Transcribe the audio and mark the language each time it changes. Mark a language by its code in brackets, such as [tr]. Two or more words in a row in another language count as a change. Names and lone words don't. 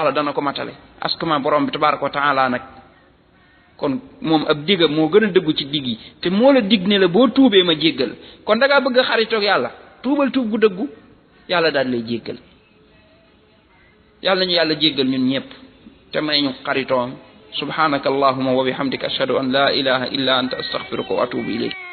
[wo] la dana ko matale askama borom bi [ar] تبارك وتعالى [wo] nag kon moom ab digam moo gën a dëggu ci dig yi te moo la dig ne la boo tuubee ma jéggal kon da ngaa bëgg a xaritoog yàlla tuubal tuub gu dëggu yàlla daal lay jéggal yàlla ñu yàlla jéggal ñun ñëpp te may ñu xaritoom [ar] سبحانك اللهم وبحمدك أشهد أن لا إله إلا أنت أستغفرك وأتوب إليك